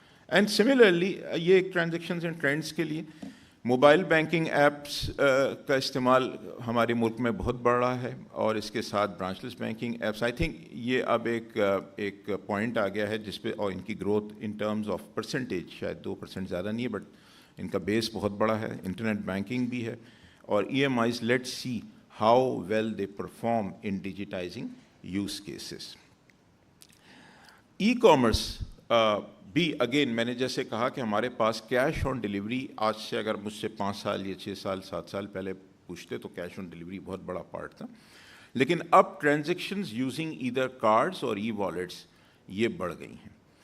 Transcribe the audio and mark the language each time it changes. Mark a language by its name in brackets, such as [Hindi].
[English] and similarly [Urdu] یہ ایک transactions and trends کے لیے موبائل بینکنگ ایپس کا استعمال ہمارے ملک میں بہت بڑھ رہا ہے, اور اس کے ساتھ branch less banking apps. [English] I think [Urdu] یہ اب ایک پوائنٹ آ گیا ہے جس پہ, اور ان کی growth [English] in terms of percentage [Urdu] شاید 2% زیادہ نہیں ہے, بٹ ان کا بیس بہت بڑا ہے. انٹرنیٹ بینکنگ بھی ہے, اور E M eyes. [English] Let see how well they perform in digitising use cases. [Urdu] E commerce بھی اگین میں نے جیسے کہا کہ ہمارے پاس کیش آن ڈیلیوری آج سے اگر مجھ سے 5 سال یا 6 سال 7 سال پہلے پوچھتے تو کیش آن ڈلیوری بہت بڑا پارٹ تھا. لیکن اب ٹرانزیکشنز [English] using either cards [Urdu] اور ای والیٹس یہ بڑھ گئی ہیں.